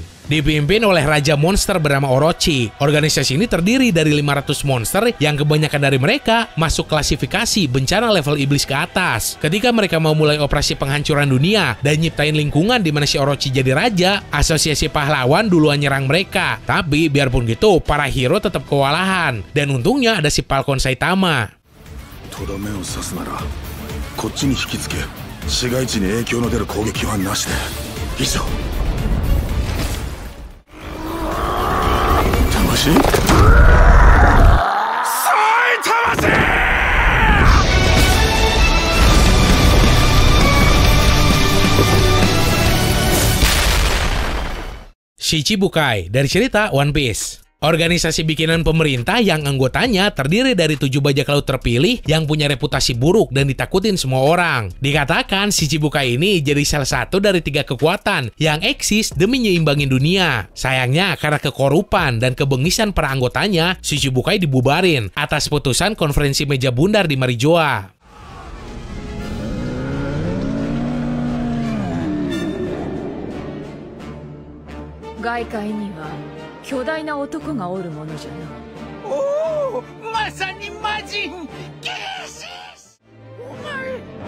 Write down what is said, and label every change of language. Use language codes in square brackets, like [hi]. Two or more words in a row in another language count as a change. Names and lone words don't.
[id] Dipimpin oleh Raja Monster bernama Orochi. Organisasi ini terdiri dari 500 monster yang kebanyakan dari mereka masuk klasifikasi bencana level iblis ke atas. Ketika mereka mau mulai operasi penghancuran dunia dan nyiptain lingkungan di mana si Orochi jadi raja, asosiasi pahlawan duluan nyerang mereka. Tapi biarpun gitu, para hero tetap kewalahan. Dan untungnya ada si Falcon Saitama. [ja] とどめを刺すならこっちに引きつけ市街地に影響の出る攻撃はなしで以上魂 [id] Shichibukai dari cerita One Piece. Organisasi bikinan pemerintah yang anggotanya terdiri dari 7 bajak laut terpilih yang punya reputasi buruk dan ditakutin semua orang. Dikatakan Shichibukai ini jadi salah satu dari 3 kekuatan yang eksis demi nyimbangin dunia. Sayangnya karena kekorupan dan kebengisan para anggotanya, Shichibukai dibubarin atas putusan konferensi meja bundar di Marijoa. [ja] 外界には巨大な男がおるものじゃな。おお、まさに魔人ゲーシス。お前。